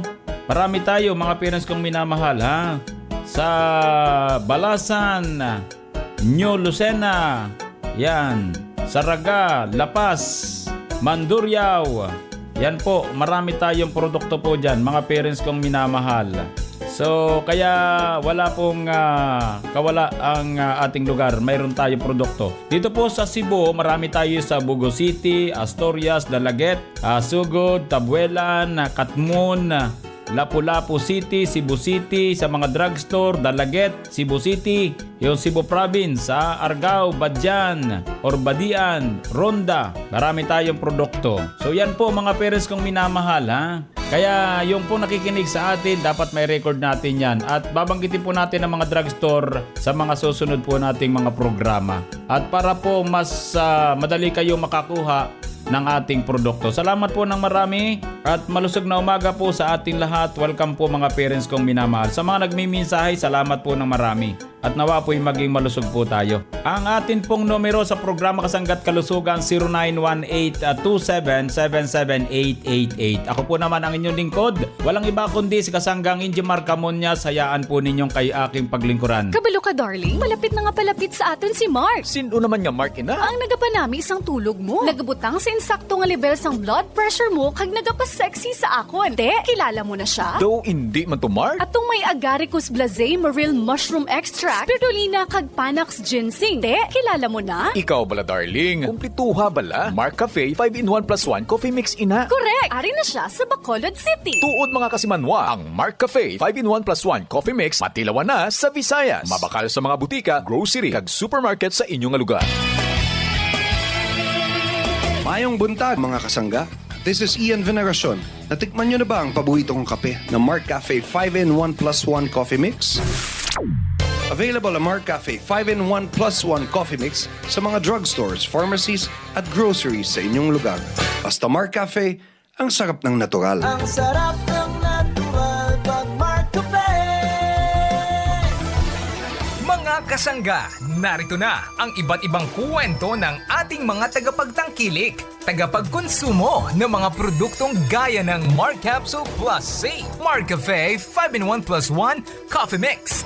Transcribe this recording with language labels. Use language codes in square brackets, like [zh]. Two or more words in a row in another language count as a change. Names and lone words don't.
[tl] Marami tayo mga parents kong minamahal, ha. Sa Balasan, New Lucena, yan, Saraga, La Paz, Mandurriao, yan po, marami tayong produkto po dyan, mga parents kong minamahal. So, kaya wala pong kawala ang ating lugar, mayroon tayong produkto. Dito po sa Cebu, marami tayo sa Bugo City, Asturias, Dalaget, Sugod, Tabuelan, Katmon, Lapu-Lapu City, Cebu City, sa mga drugstore, Dalaget, Cebu City, yung Cebu Province, Argao, Badyan, Orbadian, Ronda, marami tayong produkto. So yan po mga parents kong minamahal, ha. Kaya yung po nakikinig sa atin, dapat may record natin yan. At babanggitin po natin ang mga drugstore sa mga susunod po nating mga programa. At para po mas madali kayo makakuha ng ating produkto. Salamat po ng marami at malusog na umaga po sa ating lahat. Welcome po mga parents kong minamahal. Sa mga nagmimensahe, salamat po ng marami. At nawa po'y maging malusog po tayo. Ang atin pong numero sa programa Kasanggat Kalusugan 0918-277-77888. Ako po naman ang inyong lingkod. Walang iba kundi si Kasanggang Injimar Camuñas. Hayaan po ninyong kay aking paglingkuran. [hil] Kabalo ka, darling. Malapit na nga palapit sa aton si Mark. Sino naman nga Mark ina? Ang nagapanami isang tulog mo. Nagabutang sa insakto nga level sang blood pressure mo kag nagapasexy sa akon. [tl] Te, kilala mo na siya? Though hindi man to Mark. [hil] Atong may Agaricus blazei maril mushroom extract, spirulina kag Panax ginseng. [tl] Te, kilala mo na? [hil] Ikaw bala darling. Kumplituha bala. Mark Cafe 5-in-1 plus 1 coffee mix ina. Correct. Ari na siya sa Bacolod City. Tuod mga kasimanwa, ang Mark Cafe 5-in-1 plus 1 coffee mix matilawan na sa Visayas. Mabakal sa mga butika, grocery kag supermarket sa inyong lugar. Mayong buntag mga kasangga. [en] This is Ian Veneracion. [tl] Natikman nyo na ba ang paborito kong kape na Mark Cafe 5-in-1 plus 1 coffee mix? Available ang Mark Cafe 5-in-1 plus 1 coffee mix sa mga [en] drugstores, pharmacies [tl] at groceries sa inyong lugar. Basta Mark Cafe, ang sarap ng natural. Ang sarap ng natural pag Mark Cafe. Mga kasangga, narito na ang iba't ibang kwento ng ating mga tagapagtangkilik, tagapagkonsumo ng mga produktong gaya ng Mark Capsule Plus C, Mark Cafe 5-in-1 plus 1 Coffee Mixed.